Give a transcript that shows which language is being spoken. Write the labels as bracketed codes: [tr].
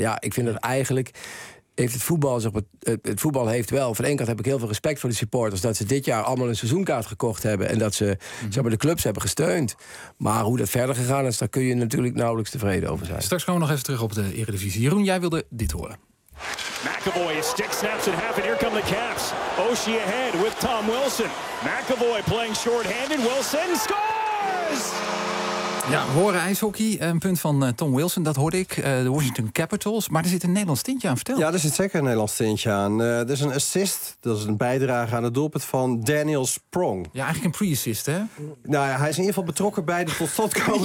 [nl] Ja, ik vind dat eigenlijk. Heeft het voetbal, zeg maar, het voetbal heeft wel. Van de ene kant heb ik heel veel respect voor de supporters, dat ze dit jaar allemaal een seizoenkaart gekocht hebben en dat ze zeg maar, de clubs hebben gesteund. Maar hoe dat verder gegaan is, daar kun je natuurlijk nauwelijks tevreden over zijn. Straks komen we nog even terug op de Eredivisie. Jeroen, jij wilde dit horen. [en] McAvoy, a stick snaps in half and here come the Caps. Oshie ahead with Tom Wilson. McAvoy playing shorthanded. Wilson scores! [nl] Ja, we horen ijshockey. Een punt van Tom Wilson, dat hoorde ik. De Washington Capitals. Maar er zit een Nederlands tintje aan, vertel. Ja, er zit zeker een Nederlands tintje aan. Er is een assist, dat is een bijdrage aan het doelpunt van Daniel Sprong. Ja, eigenlijk een pre-assist, hè? Nou ja, hij is in ieder geval betrokken bij de totstandkoming.